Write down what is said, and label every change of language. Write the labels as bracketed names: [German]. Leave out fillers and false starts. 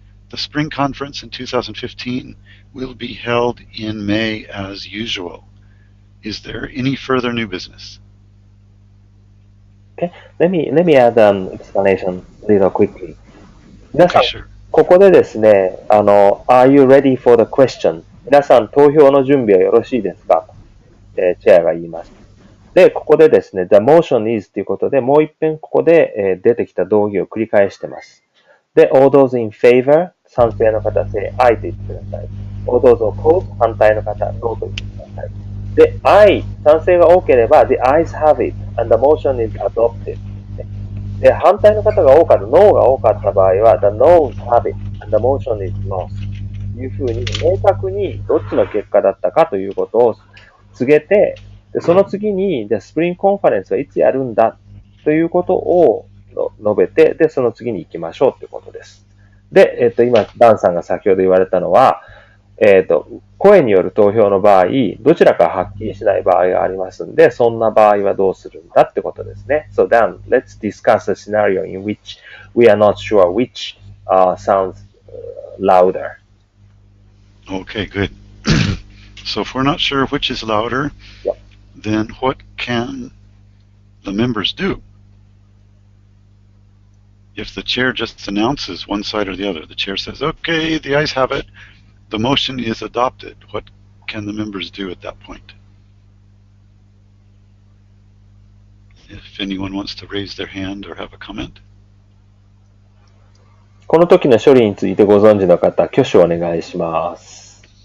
[English] The spring conference in 2015 will be held in May as usual. Is there any further new business? Okay, let me add an explanation real quickly. [Japanese] 皆さん、 [English] Okay, sure. [Japanese] ここでですね、 [English] Are you ready for the question? [Japanese] 皆さん、投票の準備はよろしいですか？チェアが言います。で、ここでですね、 [English] the motion is [Japanese] ということで、もう一遍ここで、出てきた動議を繰り返してます。で、 [English] all those in favor [Japanese] 賛成の方、 [English] say I [Japanese] と言ってください。 [English] all those opposed [Japanese] 反対の方、no と言ってください。で、賛成が多ければ、 [English] the ayes have it and the motion is adopted。 [Japanese] で、反対の方が多かった、no が多かった場合は、 [English] the noes have it and the motion is lost。 [Japanese] というふうに、明確にどっちの結果だったかということを告げて、でその次に、スプリングコンファレンスはいつやるんだということを述べて、で、その次に行きましょうということです。で、今、ダンさんが先ほど言われたのは、声による投票の場合、どちらかはっきりしない場合がありますんで、そんな場合はどうするんだってことですね。 [English] So then, let's discuss a scenario in which we are not sure which sounds louder. Okay, good. So if we're not sure which is louder, Yep. then what can the members do? If the chair just announces one side or the other, the chair says, okay, the ayes have it, the motion is adopted. What can the members do at that point? If anyone wants to raise their hand or have a comment. [Japanese] この時の処理についてご存知の方、挙手をお願いします。